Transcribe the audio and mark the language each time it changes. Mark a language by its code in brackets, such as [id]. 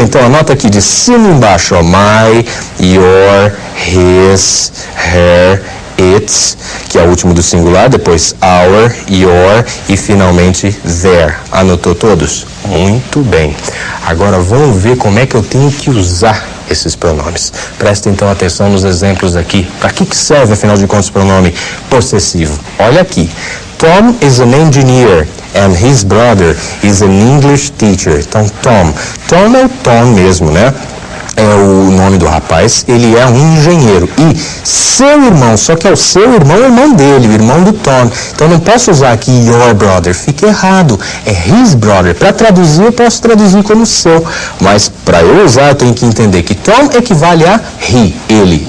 [pt] Então anota aqui de cima embaixo, ó, my, your, his, her, its, que é o último do singular, depois our, your e finalmente their. Anotou todos? Muito bem. Agora vamos ver como é que eu tenho que usar esses pronomes. Presta então atenção nos exemplos aqui. Para que serve, afinal de contas, o pronome possessivo? Olha aqui. [en] Tom is an engineer and his brother is an English teacher. [pt] Então, Tom. Tom é o Tom mesmo, né? É o nome do rapaz, ele é um engenheiro. E seu irmão, só que é o seu irmão, o irmão dele, o irmão do Tom. Então não posso usar aqui [en] your brother, [pt] fica errado. É [en] his brother. [pt] Para traduzir, eu posso traduzir como seu. Mas para eu usar, eu tenho que entender que Tom equivale a he, ele.